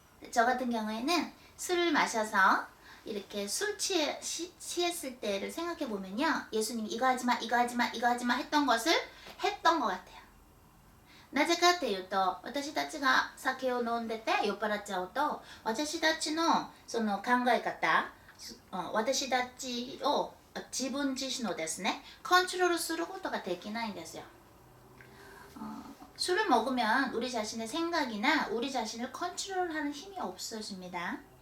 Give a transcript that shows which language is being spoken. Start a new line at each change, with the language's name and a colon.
Korean: 저 같은 경우에는 술을 마셔서 이렇게 취했을 때를 생각해 보면요, 예수님이 이거 하지 마 했던 것을 했던 것 같아요.
Japanese: なぜかっていうと、私たちが酒を飲んでて酔っ払っちゃうと、私たちのその考え方、私たちを自分自身のですね、コントロールすることができないんですよ。
Korean: 술을 먹으면 우리 자신의 생각이나 우리 자신을 컨트롤하는 힘이 없어집니다.